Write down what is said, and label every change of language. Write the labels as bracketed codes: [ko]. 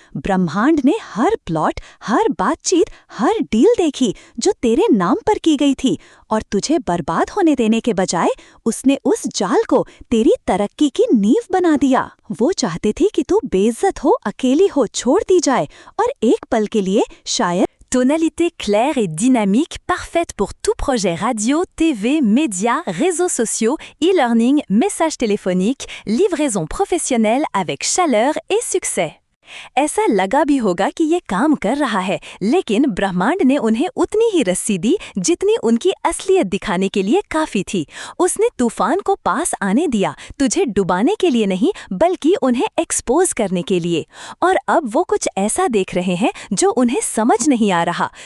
[hi] ब्रह्मांड ने हर प्लॉट, हर बातचीत, हर डील देखी जो तेरे नाम पर की गई थी, और तुझे बर्बाद होने देने के बजाय उसने उस जाल को तेरी तरक्की की नींव बना दिया। वो चाहते थे कि तू बेइज्जत हो, अकेली हो, छोड़ दी जाए, और एक पल के लिए शायद। [fr] Tonalité claire et dynamique, parfaite pour tout projet radio, TV, médias, réseaux sociaux, e-learning, messages téléphoniques, livraison professionnelle avec chaleur et succès. [hi] ऐसा लगा भी होगा कि ये काम कर रहा है, लेकिन ब्रह्मांड ने उन्हें उतनी ही रस्सी दी जितनी उनकी असलियत दिखाने के लिए काफी थी। उसने तूफान को पास आने दिया, तुझे डुबाने के लिए नहीं बल्कि उन्हें एक्सपोज करने के लिए। और अब वो कुछ ऐसा देख रहे हैं जो उन्हें समझ नहीं आ रहा।